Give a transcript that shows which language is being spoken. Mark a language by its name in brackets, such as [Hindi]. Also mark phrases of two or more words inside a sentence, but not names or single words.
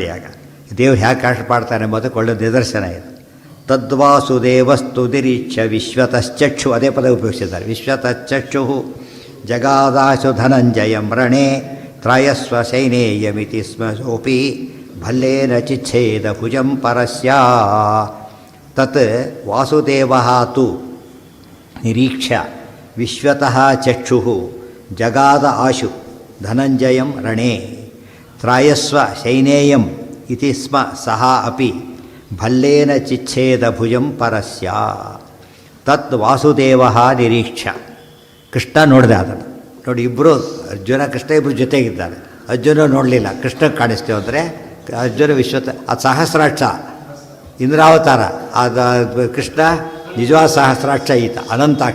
[Kannada] ಆಗ ದೇವ್ರು ಹೇಗೆ ಕಷ್ಟಪಾಡ್ತಾನೆ ಎಂಬುದಕ್ಕೆ ಒಳ್ಳೆ ನಿದರ್ಶನ ಇದೆ. [Sanskrit] ತದ್ವಾಸುದೇವಸ್ತು ನಿರೀಕ್ಷ ವಿಶ್ವತಶ್ಚಕ್ಷು, [Kannada] ಅದೇ ಪದ ಉಪಯೋಗಿಸಿದ್ದಾರೆ. [Sanskrit] ವಿಶ್ವತಶ್ಚಕ್ಷು ಜಗಾದಾಶು ಧನಂಜಯಂ ರಣೇ ತ್ರಯಸ್ವ ಸೈನೇಯಮಿತಿ ಸ್ಮ ಸೋಪಿ ಭಲ್ಲೇನ ಚಿಚ್ಛೇದ ಭುಜಂ ಪರಸ್ಯ. ತತ್ ವಾಸುದೇವಃ ತು ನಿರೀಕ್ಷ ವಿಶ್ವತಃ ಚಕ್ಷು ಜಗಾದ ಆಶು ಧನಂಜಯಂ ರಣೇ ತ್ರಾಯಸ್ವ ಸೈನೇಯಂ ಇತಿ ಸ್ಮ ಸಹ ಅಪಿ ಭಲ್ಲೇನ ಚಿಚ್ಛೇದ ಭುಜಂ ಪರಸ್ಯ. ತತ್ ವಾಸುದೇವ ನಿರೀಕ್ಷ [Kannada] ಕೃಷ್ಣ ನೋಡಿದೆ ಅದನ್ನು. ನೋಡಿ ಇಬ್ಬರು ಅರ್ಜುನ ಕೃಷ್ಣ ಇಬ್ಬರು ಜೊತೆಗಿದ್ದಾರೆ. ಅರ್ಜುನ ನೋಡಲಿಲ್ಲ, ಕೃಷ್ಣ ಕಾಣಿಸ್ತೇವೆ ಅಂದರೆ ಅರ್ಜುನ ಅದು ಸಹಸ್ರಾಕ್ಷ ಇಂದ್ರಾವತಾರ, ಅದು ಕೃಷ್ಣ ನಿಜವಾದ ಸಹಸ್ರಾಕ್ಷ, ಈತ ಅನಂತಾಕ್ಷ.